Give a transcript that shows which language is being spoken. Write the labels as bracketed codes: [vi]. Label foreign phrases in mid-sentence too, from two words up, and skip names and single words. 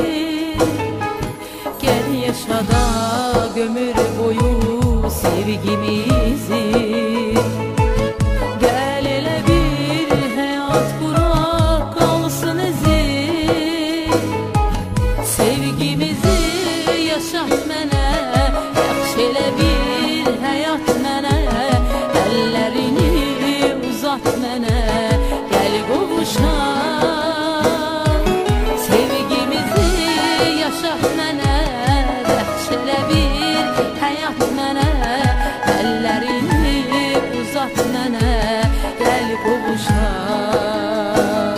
[tr] Gel yaşada ömür boyu sevgimizi, gel ele bir hayat kurak kalsın izi. [az] Sevgimizi yaşat mənə, yaxşı elə bir həyat mənə, əllərini uzat mənə, gəl qovuşaq. Sevgimizi yaşat mənə, yaxşı elə bir həyat mənə, əllərini uzat mənə, gəl qovuşaq.